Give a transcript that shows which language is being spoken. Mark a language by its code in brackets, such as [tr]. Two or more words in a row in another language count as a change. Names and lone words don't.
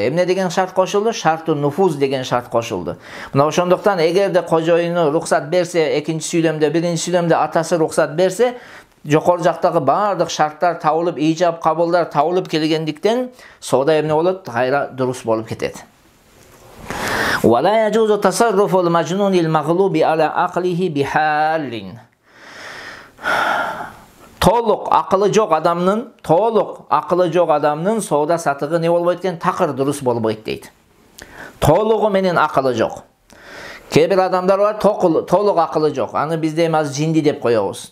[ky] Эмне деген шарт кошулду? [ar] شرط نفوذ [ky] деген шарт кошулду. Мына ошондуктан эгерде кожоюну рухсат берсе, экинчи сүйлөмдө, биринчи сүйлөмдө атасы рухсат берсе, жокор жактагы бардык шарттар табылып, ижап кабылдар табылып келгендиктен соода эмне болот? Кайра дурус болуп кетет. [ar] ولا يجوز تصرف المجنون المغلوب على عقله بحال. [ky] Толук акылы жок адамдын соода сатыгы не болбойт экен? Такыр дурус болбойт дейт. Толугу менен акылы жок. Кээ бир адамдар бар, толук акылы жок. Аны бизде эми азыр жинди деп коебуз.